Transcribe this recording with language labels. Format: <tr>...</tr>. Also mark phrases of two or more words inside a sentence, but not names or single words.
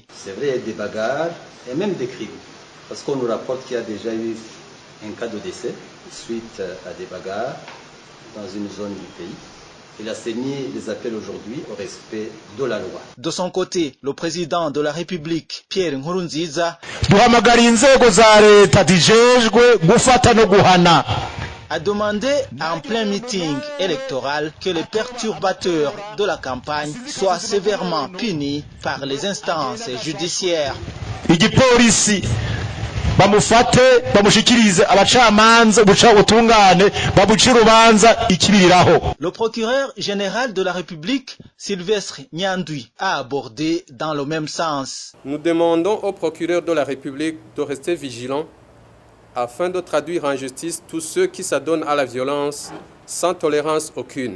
<fr>C'est vrai, il y a des bagarres et même des crimes. Parce qu'on nous rapporte qu'il y a déjà eu un cas de décès suite à des bagarres dans une zone du pays. Il a saigné des appels aujourd'hui au respect de la loi. De son côté, le président de la République, Pierre Nkurunziza,</fr> <rn>duhamagara inzego za leta dijejwe gufata no guhana</rn> <fr>a demandé en plein meeting électoral que les perturbateurs de la campagne soient sévèrement punis par les instances judiciaires.</fr> <rn>Igipolisi bamufate bamushikirize abacamanza buca ubutungane babucira urubanza ikibiriraho.</rn> <fr>Le procureur général de la République, Sylvestre Nyandwi, a abordé dans le même sens. Nous demandons au procureur de la République de rester vigilant afin de traduire en justice tous ceux qui s'adonnent à la violence sans tolérance aucune.</fr>